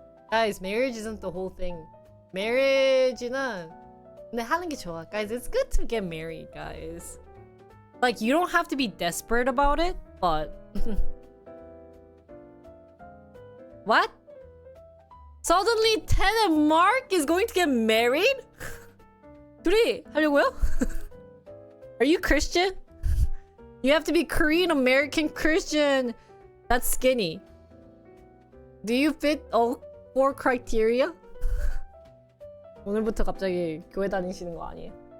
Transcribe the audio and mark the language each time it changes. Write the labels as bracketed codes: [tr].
[en] Guys, marriage isn't the whole thing. [ko] marriage는 근데 하는 게 좋아. [en] Guys, it's good to get married, guys. Like, you don't have to be desperate about it, but what? Suddenly Ted and Mark is going to get married? [ko] 둘이 하려고요? [en] Are you Christian? You have to be Korean American Christian that's skinny. Do you fit all 4 criteria? [ko] 오늘부터 갑자기 교회 다니시는 거 아니에요?